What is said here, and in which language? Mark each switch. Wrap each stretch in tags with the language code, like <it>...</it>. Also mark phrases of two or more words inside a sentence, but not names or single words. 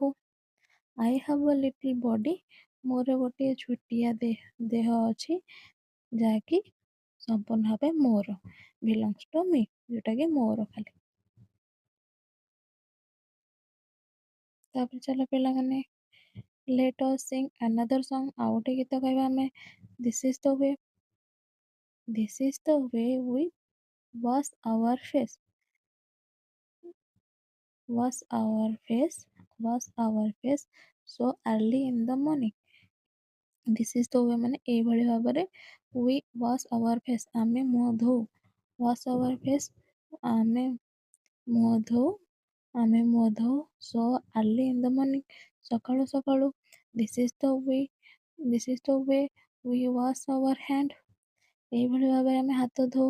<en>I have a little body,</en> <or>ମୋର ଗୋଟିଏ ଛୋଟିଆ ଦେହ ଅଛି ଯାହାକି ସମ୍ପୂର୍ଣ୍ଣ ଭାବେ ମୋର।</or> <en>belongs to me,</en> <or>ଯୋଉଟାକି ମୋର ଖାଲି। ତାପରେ ଚାଲ ପିଲାମାନେ,</or> <en>let us sing another song,</en> <or>ଆଉ ଗୋଟେ ଗୀତ ଗାଇବା ଆମେ।</or> <en>this is the way we wash our face, wash our face so early in the morning। this is the way</en> <or>ମାନେ ଏଇଭଳି ଭାବରେ</or> <en>we wash our face</en> <or>ଆମେ ମୁହଁ ଧୋଉ।</or> <en>wash our face</en> <or>ଆମେ ମୁହଁ ଧୋଉ ମୁହଁ ଧୋଉ।</or> <en>so early in the morning</en> <or>ସକାଳୁ ସକାଳୁ।</or> <en>this is the way we wash our hand</en> <or>ଏଇଭଳି ଭାବରେ ଆମେ ହାତ ଧୋଉ।</or>